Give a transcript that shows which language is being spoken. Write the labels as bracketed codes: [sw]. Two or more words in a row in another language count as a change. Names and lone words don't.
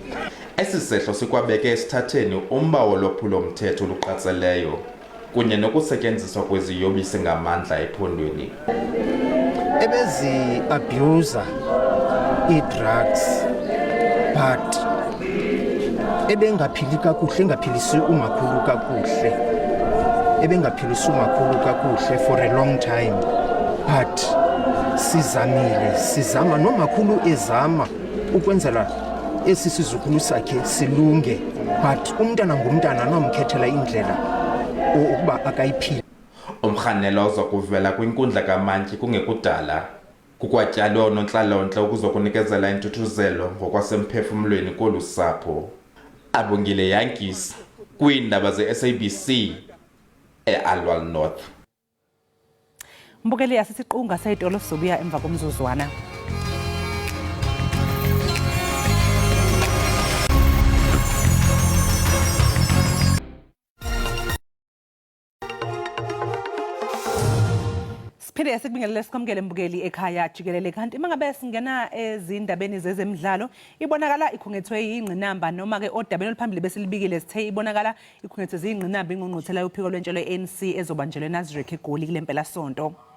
[xh] Esi sehlo sikwabeke esithatheni umba wolwaphulo-mthetho oluqatseleyo kunye nokusetyenziswa kweziyobisi ngamandla ephondweni. Ebezi-abuser ii-drugs but ebengaphili kakuhle, engaphilisi umakhulu kakuhle, ebengaphilisi umakhulu kakuhle [en] for a long time, [xh] but sizama nomakhulu ezama ukwenzela esi sizukulu sakhe silunge, but umntana ngumntana nomkhethela indlela ukuba akayiphile. Umrhanelwa uza kuvela kwinkundla kamantyi kungekudala kukwatyalwe oonontlalontle ukuzokunikezela intuthuzelo ngokwasemphefumlweni kolu sapho. Abongile Yankees kwiindaba ze-SABC e-Alwal North. Mbukeli asisiqunga seyitolo sizobuya emva komzuzwana. [zu] Siphinde sikubingelele sikwamukele mbukeli ekhaya jikelele kanti mangabe singena ezindabeni zezemidlalo ibonakala ikhungethwe ingqinamba noma ke odabeni oluphambili besilibikile sithe ibonakala ikhungethwe izingqinamba ingqungquthela yophiko lwentshelo ANC ezobanjelwe eNazareth eGoli kule mpela sonto.